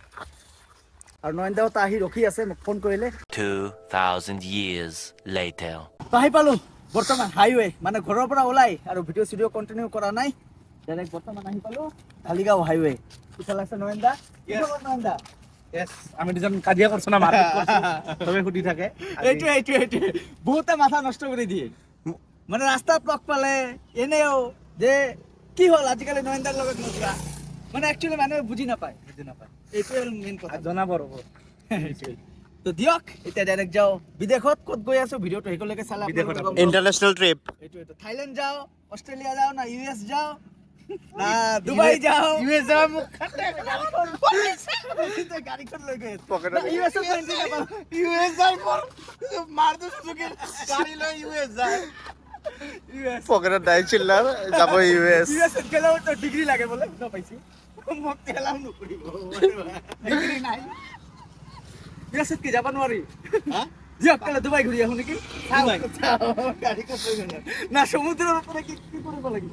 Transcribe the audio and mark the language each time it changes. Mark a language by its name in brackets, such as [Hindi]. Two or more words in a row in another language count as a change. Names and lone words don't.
[Assamese] আৰু নয়নদাও আহি ৰখি আছে, মোক ফোন কৰিলে। [English] 2000 years later. [Assamese] তো আহি পালোঁ বৰ্তমান হাইৱে, মানে ঘৰৰ পৰা ওলাই আৰু ভিডিঅ' চিডিঅ' কণ্টিনিউ কৰা নাই, ডাইৰেক্ট বৰ্তমান আহি পালোঁ ঢালিগাঁও হাইৱে। ইফালে আছে নয়নদা। নয়নদা [Bangla] আমি দুজন কাজিয়া করছো না, মারপিট করছো, তবে সুধি থাকে। [Assamese] এইটোৱে বহুতে মাথা নষ্ট কৰি দিয়ে। মানে ৰাস্তাত লগ পালে এনেও যে কি হ'ল আজিকালি নয়নদাৰ লগত নোযোৱা, মানে একচুৱেলি মানুহে বুজি নাপায়। এইটোৱে মেইন কথা, জনাব ৰ'ব। তো দিয়ক এতিয়া ডাইৰেক্ট যাওঁ বিদেশত। ক'ত গৈ আছোঁ ভিডিঅ'টো শেষলৈকে চালে বিদেশত আপোনালোকে গম পাব। [English] International trip. [Assamese] এইটোৱেতো থাইলেণ্ড যাওঁ, অষ্ট্ৰেলিয়া যাওঁ, না ইউ এছ যাওঁ, না ডুবাই যাওঁ। [Bangla] ইউএস যাওয়ার মুখ [Assamese] গাড়ীখন লৈ গৈ আছোঁ। পকেটত না, US ত entry নাপাওঁ। [Bangla] ইউএস যাওয়ার পর মারদো সুজুকি গাড়ি লয় ইউএস যায়। [Assamese] পকেটত নাই চিল্লাৰ যাব ইউএস। US ত গেলেও তো ডিগ্ৰী লাগে বোলে, শুনা পাইছোঁ। মোক তেলাও নকৰিব, ডিগ্ৰী নাই। US ত কি যাব নোৱাৰি? দিয়ক কাইলৈ ডুবাই ঘূৰি আহোঁ নেকি? গাড়ীখন লৈ গ'লে না সমুদ্ৰৰ ওপৰে কি কৰিব লাগিব?